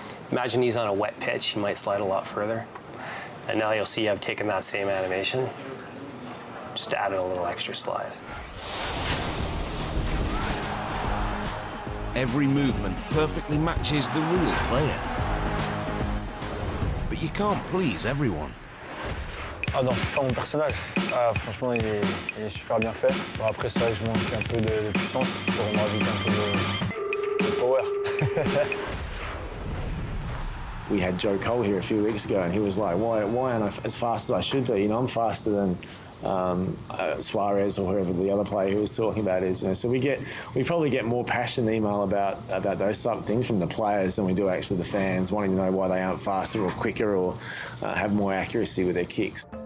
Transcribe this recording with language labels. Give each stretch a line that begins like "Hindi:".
English: Imagine he's on a wet pitch, he might slide a lot further. And now you'll see I've taken that same animation, just added a little extra slide. Every movement perfectly matches the real player. But you can't please everyone.
French: Ah, dans FIFA, mon personnage, franchement, il est super bien fait. Bon, après, c'est vrai que je manque un peu de puissance pour me rajouter un peu de power.
English: We had Joe Cole here a few weeks ago, and he was like, why aren't I as fast as I should be? You know, I'm faster than Suarez or whoever the other player who was talking about is. You know, so we probably get more passion email about those type of things from the players than we do actually the fans, wanting to know why they aren't faster or quicker or have more accuracy with their kicks.